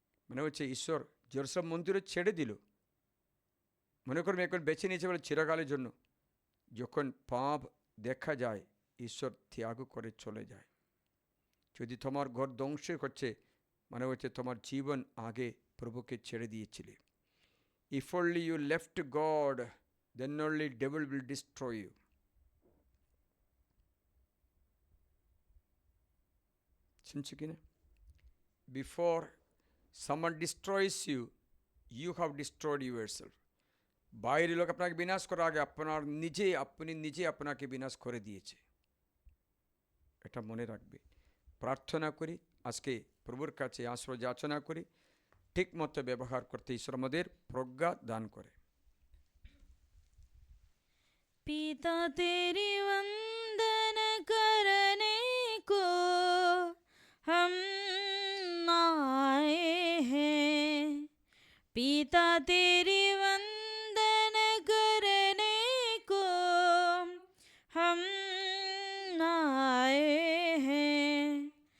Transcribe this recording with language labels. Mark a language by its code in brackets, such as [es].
[bn] মনে হচ্ছে ঈশ্বর জেরুসালেম মন্দিরে ছেড়ে দিল। মনে করুন এখন বেছে নিয়েছে বলে চিরকালের জন্য। যখন পাপ দেখা যায়, ঈশ্বর ত্যাগ করে চলে যায়। যদি তোমার ঘর ধ্বংস করছে, মনে হচ্ছে তোমার জীবন আগে প্রভুকে ছেড়ে দিয়েছিলে। [en] If only you left God, then only devil will destroy you. [bn] শুনছি কিনা? [en] Before someone destroys you, you have destroyed yourself. [bn] বাইরের লোক আপনাকে বিনাশ করার আগে আপনি নিজে আপনাকে বিনাশ করে দিয়েছে। এটা মনে রাখবে। প্রার্থনা করি, আজকে প্রভুর কাছে আশ্রয় যাচনা করি, ঠিক মতো ব্যবহার করতে ঈশ্বর আমাদের প্রজ্ঞা দান করে। [hi] पिता तेरी वंदन करने को हम आए हैं, पिता तेरी वंदन करने को हम आए हैं।